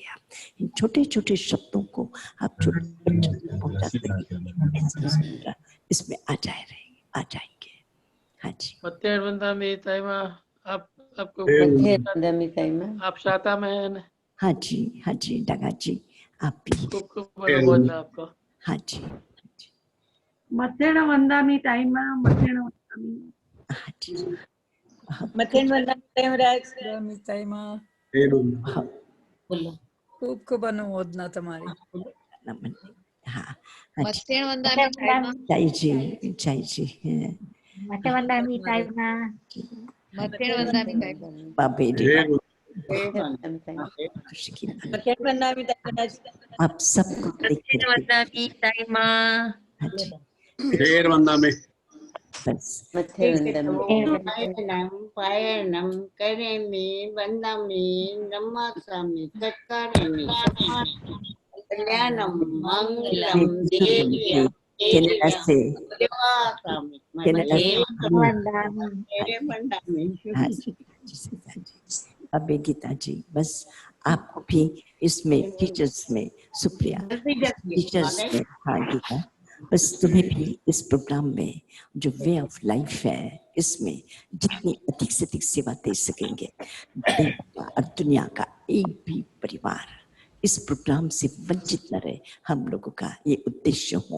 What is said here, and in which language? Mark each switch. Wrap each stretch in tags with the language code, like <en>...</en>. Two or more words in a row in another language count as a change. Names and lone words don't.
<hi>आप इन छोटे छोटे शब्दों को आप छोटे बच्चों तक पहुंचा सकेंगे, इसमें आ जाएंगे। हाँ जी,</hi> <pra>मतेण वंदामि</pra> <hi>ताईमा, आपको आप शाता में हैं ना? हाँ जी डागा जी, आप भी खूब बड़ा आपको। हाँ जी,</hi> <pra>मतेण वंदामि ताईमा, मतेण वंदामि।</pra> <hi>हाँ जी,</hi> <pra>मतेण वंदामि ताईमा।</pra> <hi>खूब खूब अनुमोदना तुम्हारी। नमन। हाँ जी,</hi> <pra>मतेण वंदामि ताईमा।</pra> <hi>जय जी</hi> <pra>मतेण वंदामि ताईमा। मतेण वंदामि ताईमा।</pra> <hi>बाबे जी, खुशी की बात।</hi> <pra>मतेण वंदामि ताईमा।</pra> <hi>आप सबको देख</hi> <pra>मतेण वंदामि ताईमा।</pra> <hi>हाँ जी, बस</hi> <pra>पायनम करेमि वंदामि नमामि चक्करेमि कल्याणम मंगलम देवी</pra> <hi>कनाडा से हाँ जी, अबे गीता जी, बस आपको भी इसमें टीचर्स में सुप्रिया टीचर्स में, हाँ गीता, बस तुम्हें भी इस प्रोग्राम में जो</hi> <en>way of life</en> <hi>है इसमें जितनी अधिक से अधिक सेवा दे सकेंगे, और दुनिया का एक भी परिवार इस प्रोग्राम से वंचित न रहे, हम लोगों का ये उद्देश्य हो।</hi>